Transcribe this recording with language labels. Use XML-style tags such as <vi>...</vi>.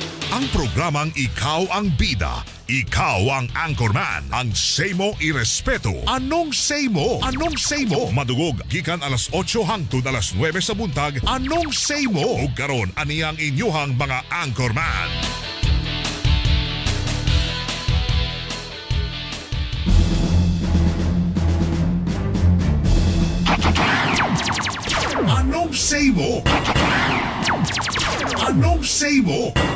<tl>Ang programang Ikaw ang Bida, Ikaw ang Anchorman, ang say mo irespeto. Anong say mo? Anong say mo?</tl> <ceb>Madugog, gikan alas 8 hangtod alas 9 sa buntag.</ceb> <tl>Anong say mo?</tl> <ceb>Ug karon ani ang inyuhang mga Anchorman.</ceb> <tl>Anong say mo? Anong say mo?</tl>